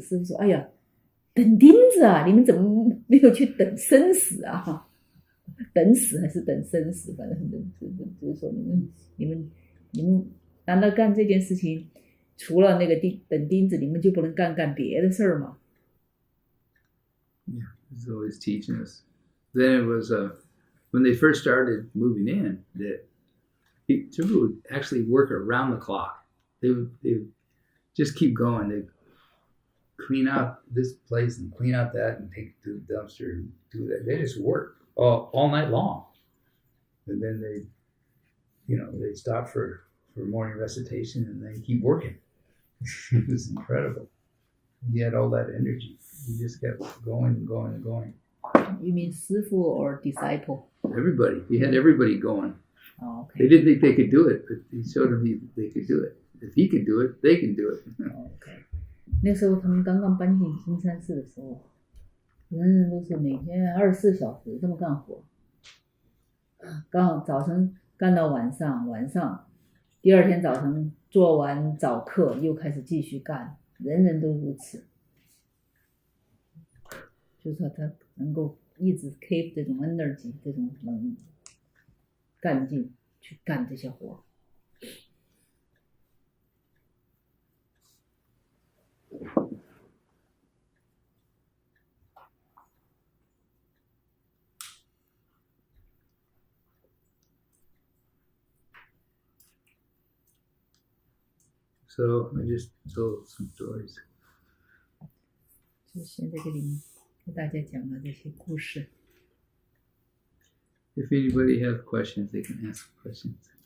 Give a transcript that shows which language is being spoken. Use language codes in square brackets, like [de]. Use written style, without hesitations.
[zh] 师父说：“哎呀，等钉子啊！你们怎么没有去等生死啊？等死还是等生死？反正就是说你们难道干这件事情，除了那个等钉子，你们就不能干别的事儿吗？” [en] Yeah, he's always teaching us. Then it was when they first started moving in that people would actually work around the clock. They would just keep going. They'd clean out this place and clean out that and take it to the dumpster and do that. They just work all night long. And then they'd stop for morning recitation and then keep working. It was incredible. He had all that energy. He just kept going and going and going. You mean 师父 or disciple? Everybody. He had everybody going. Oh, okay. They didn't think they could do it, but he showed them they could do it. If he could do it, they can do it. Okay. [zh] 那时候他们刚刚搬进金山寺的时候，人都是每天24小时这么干活，早晨干到晚上，第二天早晨做完早课又开始继续干，人都如此。就是说他能够一直 [en] keep [zh] 这种 [en] energy， [zh] 这种干劲去干这些活。 [en] So I just told some stories. [zh] 就现在给大家讲的这些故事。 [en] If anybody has questions, they can ask questions.